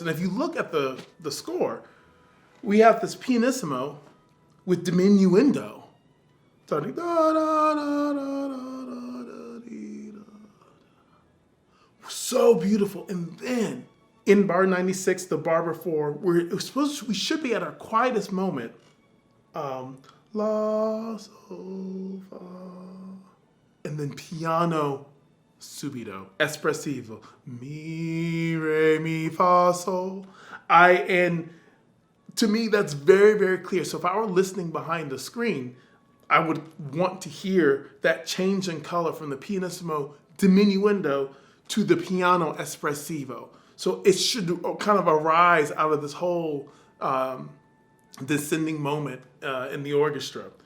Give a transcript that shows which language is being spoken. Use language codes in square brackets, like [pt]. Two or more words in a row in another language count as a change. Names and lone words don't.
[en] And if you look at the score, we have this pianissimo with diminuendo. Starting so beautiful. And then in bar 96, the bar before, we should be at our quietest moment. La, sol, fa. And and then [it] piano subito, espressivo, mi, re, mi, fa, sol. [en] And to me, that's very, very clear. So if I were listening behind the screen, I would want to hear that change in color from the [it] pianissimo diminuendo [en] to the [it] piano espressivo. [en] So it should kind of arise out of this whole descending moment in the orchestra.